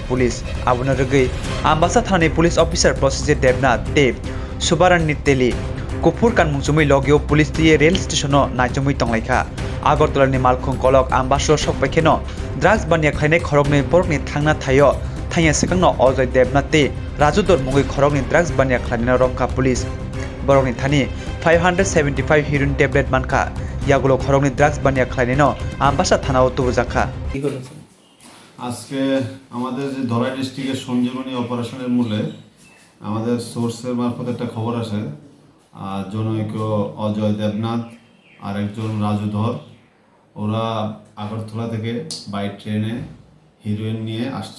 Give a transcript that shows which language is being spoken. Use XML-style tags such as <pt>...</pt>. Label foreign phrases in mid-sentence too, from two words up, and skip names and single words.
<trp>police abuna rwgui ambasa thanani police officer Proseje Devnath te Subaranni Teli Kupur kanmungchumui logio police tie rail stationo naitjumui tonglaikha Agartalani malkhongkolok ambaso sokpaikeno drugs bania khlainai khorokni borokni thangna thayo thaiya sekangno Ojoy Devnath te Raju Dormungui khorokni drugs bania khlainai romka police borokni thani 575 heroin tablet manka yagulo khorokni drugs bania khlainai ambasa thanao tubujakha</trp> <bn>কি করেছেন? আজকে আমাদের যে ধলাই ডিস্ট্রিক্টের সঞ্জীবনী অপারেশনের মূলে আমাদের সোর্সের মারফত একটা খবর আসে জনৈক অজয় দেবনাথ আর একজন রাজু ধর ওরা আগরতলা থেকে বাই ট্রেনে হিরোইন নিয়ে আসছে।</bn>